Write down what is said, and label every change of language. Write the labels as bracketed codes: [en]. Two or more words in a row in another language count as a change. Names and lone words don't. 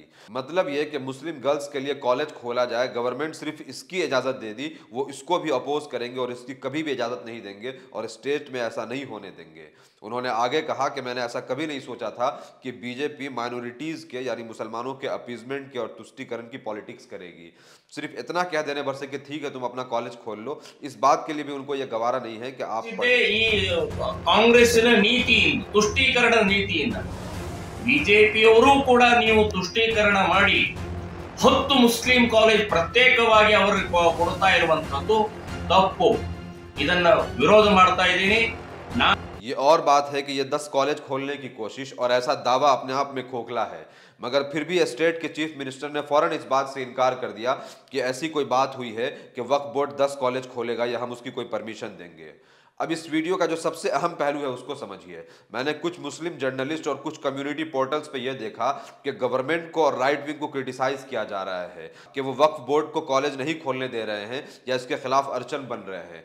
[hi] मतलब ये कि [en] Muslim girls [hi] के लिए कॉलेज खोला जाए, गवर्नमेंट सिर्फ इसकी इजाज़त दे दी, वो इसको भी अपोज करेंगे और इसकी कभी भी इजाज़त नहीं देंगे और स्टेट में ऐसा नहीं होने देंगे। उन्होंने आगे कहा कि मैंने ऐसा कभी नहीं सोचा था कि बीजेपी माइनॉरिटीज़ के यानी मुसलमानों के अपीजमेंट के और तुष्टीकरण की पॉलिटिक्स करेगी। सिर्फ इतना कह देने भर से कि ठीक है तुम अपना कॉलेज खोल लो, इस बात के लिए भी उनको यह गवारा नहीं है कि आप [kn] ಕಾಂಗ್ರೆಸ್ಸಿನ ನೀತಿ ತುಷ್ಟೀಕರಣ ನೀತಿಯಿಂದ ಬಿಜೆಪಿಯವರು ಕೂಡ ನೀವು ತುಷ್ಟೀಕರಣ ಮಾಡಿ 10 [en] Muslim college [kn] ಪ್ರತ್ಯೇಕವಾಗಿ ಅವರಿಗೆ ಕೊಡ್ತಾ ಇರುವಂತದ್ದು ತಪ್ಪು. ಇದನ್ನ ವಿರೋಧ ಮಾಡ್ತಾ ಇದ್ದೀನಿ. [hi] ये और बात है कि ये 10 कॉलेज खोलने की कोशिश और ऐसा दावा अपने आप में खोखला है, मगर फिर भी स्टेट के [en] chief minister [hi] ने फौरन इस बात से इनकार कर दिया कि ऐसी कोई बात हुई है कि वक्फ बोर्ड 10 कॉलेज खोलेगा या हम उसकी कोई परमिशन देंगे। अब इस वीडियो का जो सबसे अहम पहलू है उसको समझिए। मैंने कुछ [en] Muslim journalist [hi] और कुछ [en] community portals [hi] पे यह देखा कि गवर्नमेंट को और [en] right wing [hi] को क्रिटिसाइज किया जा रहा है कि वो वक्फ बोर्ड को कॉलेज नहीं खोलने दे रहे हैं या इसके खिलाफ अड़चन बन रहे हैं।